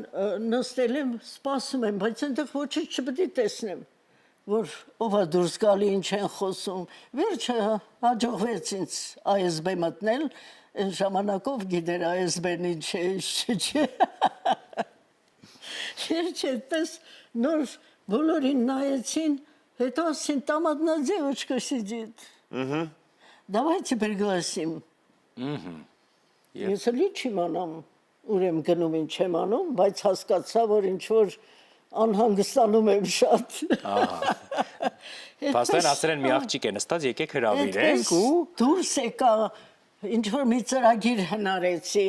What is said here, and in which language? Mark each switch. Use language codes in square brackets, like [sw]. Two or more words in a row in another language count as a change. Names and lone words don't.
[hy] նստել եմ, սպասում եմ, բայց այնտեղ ոչինչ չպետք է տեսնեմ, որ ով է դուրս գալի, ինչ են խոսում։ Վերջը հաջողվեց ինձ ASB մտնել, այն ժամանակով գիտեր ASB-ն ինչ է, ինչ չէ։ Վերջը այդպես նոր բոլորին նայեցին, հետո ասին [ru] там одна девочка сидит. Давайте пригласим. [hy] Ես էլի չիմանամ, ուր եմ գնում, ինչ եմ անում, բայց հասկացա, որ ինչ-որ անհանգստանում եմ շատ։ Պաստեն ասել են մի աղջիկ է նստած, եկեք հրավիրենք ու դուրս եկա, ինչ-որ մի ծրագիր հնարեցի։